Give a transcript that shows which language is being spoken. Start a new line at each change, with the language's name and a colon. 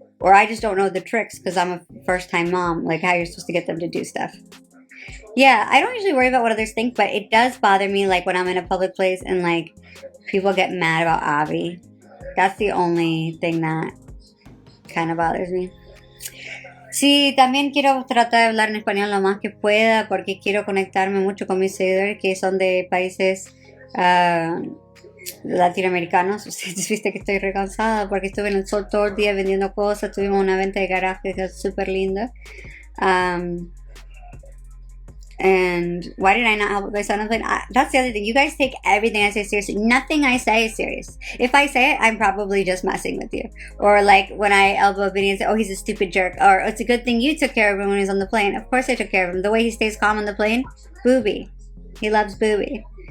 English: Or I just don't know the tricks because I'm a first time mom, like how you're supposed to get them to do stuff. Yeah, I don't usually worry about what others think, but it does bother me like when I'm in a public place and like people get mad about Avi. That's the only thing that kind of bothers me.
Spanish: Sí, también quiero tratar de hablar en español lo más que pueda porque quiero conectarme mucho con mis seguidores que son de países latinoamericanos. Viste que estoy recansada porque estuve en el sol todo el día vendiendo cosas. Tuvimos una venta de garaje que es súper linda.
English: And why did I not help with my son on the plane? That's the other thing. You guys take everything I say seriously. Nothing I say is serious. If I say it, I'm probably just messing with you. Or like when I elbow Bini and say, oh, he's a stupid jerk. Or it's a good thing you took care of him when he was on the plane. Of course I took care of him. The way he stays calm on the plane, booby. He loves booby.